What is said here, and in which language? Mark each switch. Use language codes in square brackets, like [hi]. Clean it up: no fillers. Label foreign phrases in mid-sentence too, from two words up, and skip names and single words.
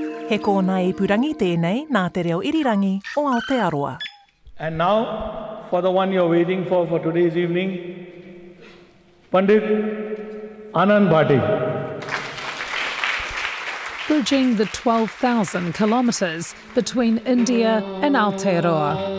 [mi] He kōna ipurangi tēnei nā te reo irirangi o Aotearoa. [en] And now, for the one you're waiting for today's evening, Pandit Anand Bhati. Bridging the 12,000 kilometres between India and Aotearoa.